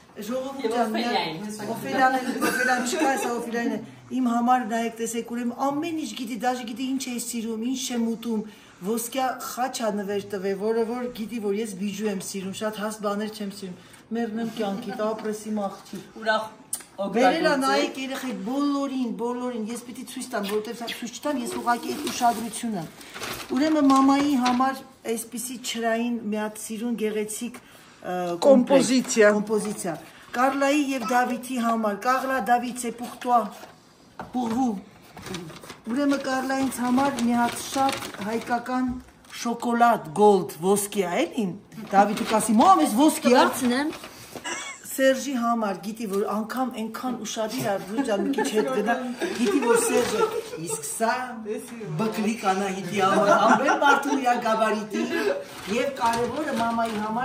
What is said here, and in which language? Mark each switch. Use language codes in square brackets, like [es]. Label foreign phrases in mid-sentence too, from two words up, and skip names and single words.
[hy] Օֆելիան չկա էսա Օֆելիան է, իմ համար նայեք տեսեք, ուրեմն ամեն ինչ գիտի, դաժե գիտի ինչ է սիրում, ինչ չեմ ուտում, ոսկյա խաչ ա նվեր տվել, որը որ գիտի, որ ես բիժու եմ սիրում, շատ հաստ բաներ չեմ սիրում, մեռնեմ կյանքիդ, ապրես իմ աղջիկ Բերելա նայեք երեխեք բոլորին, ես պիտի ցույց տամ, որովհետև ցույց չտամ, ես ուղղակի այդ ուշադրությունը։ Ուրեմն մամայի համար այսպիսի չրային մի հատ սիրուն գեղեցիկ կոմպոզիցիա։ Կարլայի եւ Դավիթի համար, Կարլա Դավիթ [fr] c'est pour toi, pour vous։ [hy] Ուրեմն Կարլայինց համար մի հատ շատ հայկական շոկոլադ gold ոսկի է, էլի։ Դավիթը կասի, մամ, ես ոսկի եմ։ Սերժի համար գիտի, որ անգամ ենքան ուշադիր Ռուջան մի քիչ հետ գնա, գիտի, որ Սերժը, իսկ սա բկլիկ Անահիտի համար, ամբեր մարդու իրա գաբարիտի և կարևորը մամայի համար